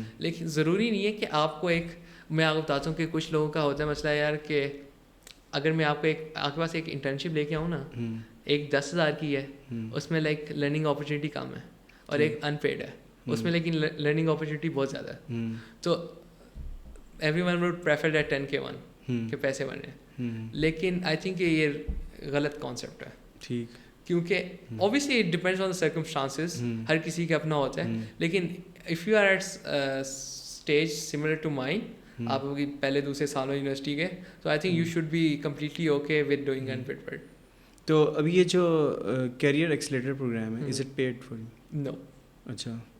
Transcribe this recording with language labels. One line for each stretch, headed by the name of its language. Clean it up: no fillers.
Urdu: لیکن ضروری نہیں ہے کہ آپ کو ایک میں آپ کو بتاتا ہوں کہ کچھ لوگوں کا ہوتا ہے مسئلہ یار کہ اگر میں آپ کو آپ کے پاس ایک انٹرنشپ لے کے آؤں نا ایک 10,000 کی ہے اس میں لائک لرننگ اپرچونیٹی کم ہے اور ایک ان پیڈ ہے اس میں لیکن لرننگ اپرچونیٹی بہت زیادہ ہے.
English: so everyone would prefer that 10K one
Urdu: کہ پیسے بنے. لیکن
English: I think
Urdu: کہ یہ غلط کانسیپٹ ہے. ٹھیک.
English: کیونکہ obviously it depends on the circumstances.
Urdu: ہر کسی کا اپنا ہوتا ہے.
English: لیکن if you are at stage similar to mine
Urdu: آپ پہلے دوسرے سالوں یونیورسٹی کے
English: تو I think you should be completely okay with doing unpaid work.
Urdu: تو ابھی یہ جو کیریئر ایکسیلیٹر پروگرام ہے
English: Is it paid for you? No.
Urdu: اچھا.